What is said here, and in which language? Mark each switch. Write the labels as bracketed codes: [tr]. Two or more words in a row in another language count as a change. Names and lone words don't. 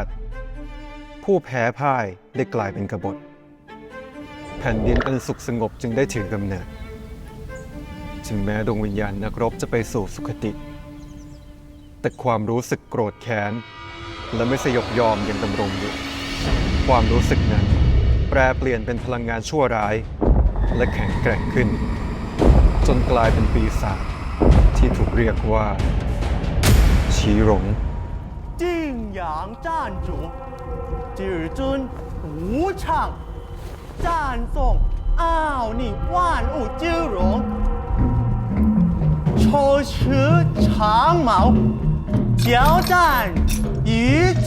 [th] ผู้แพ้พ่ายได้กลายเป็นกบฏแผ่นดินอันสุขสงบจึงได้ถือกำเนิดถึงแม้ดวงวิญญาณนักรบจะไปสู่สุคติแต่ความรู้สึกโกรธแค้นและไม่สยบยอมยังดำรงอยู่ความรู้สึกนั้นแปรเปลี่ยนเป็นพลังงานชั่วร้ายและแข็งแกร่งขึ้นจนกลายเป็นปีศาจที่ถูกเรียกว่าชีหลง [zh] 晋阳站主，至尊无常，赞颂奥秘万物之容，手持长矛，交战于天。